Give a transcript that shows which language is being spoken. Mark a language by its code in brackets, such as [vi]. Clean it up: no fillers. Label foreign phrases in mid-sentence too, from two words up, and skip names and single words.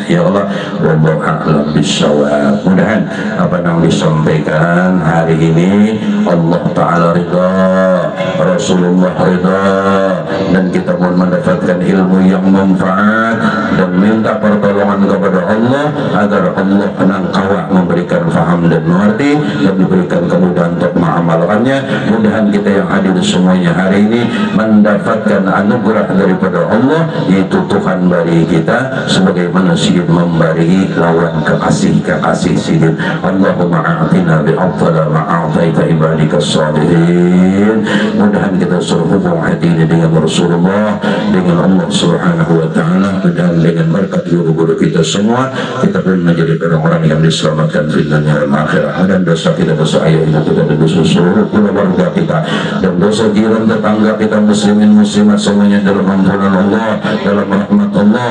[id] Ya Allah, [ar] wallahu a'lam bishawab. [id] Mudahan apa yang disampaikan hari ini Allah taala ridha, Rasulullah ridha, dan kita mohon mendapatkan ilmu yang manfaat dan minta pertolongan kepada Allah agar Allah penangkawa memberikan faham dan mengerti dan diberikan kemudahan untuk mengamalkannya. Mudahan kita yang hadir semuanya hari ini mendapatkan anugerah daripada Allah, yaitu [bjn] Tuhan bari kita sebagaimana sidin membari lawan kekasih sidin. [ar] Allahumma a'tina bi'afdala ma'a'taita ibadikas salihin. [id] Mudahan kita serhubung hati ini dengan Rasulullah, dengan Allah [ar] subhanahu wa ta'ala, [id] dan dengan berkat guru-guru kita semua kita pun menjadi orang-orang yang diselamatkan di dunia dan akhirat. Dan dosa kita, dosa ayah ibu kita, dan dosa seluruh keluarga kita, dan dosa jiran tetangga kita muslimin muslimat semuanya dalam ampunan Allah, dalam rahmat Allah.